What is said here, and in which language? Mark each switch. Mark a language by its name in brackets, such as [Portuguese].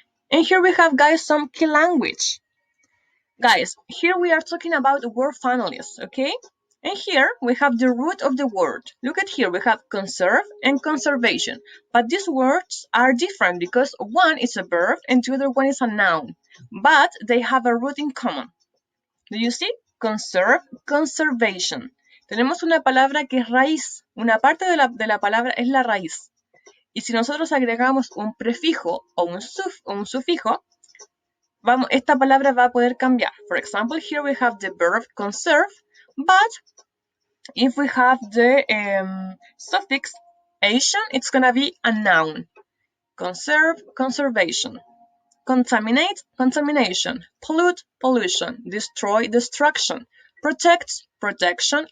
[English] And here we have, guys, some key language. Guys, here we are talking about word families, okay? And here we have the root of the word. Look at here, we have conserve and conservation. But these words are different because one is a verb and the other one is a noun. But they have a root in common. Do you see? Conserve, conservation. [Spanish] Tenemos una palabra que es raíz. Una parte de la palabra es la raíz. Y si nosotros agregamos un prefijo o un sufijo, esta palabra va a poder cambiar. [English] For example, here we have the verb conserve, but if we have the suffix ation, it's going to be a noun. Conserve, conservation. Contaminate, contamination. Pollute, pollution. Destroy, destruction. Protect, protection.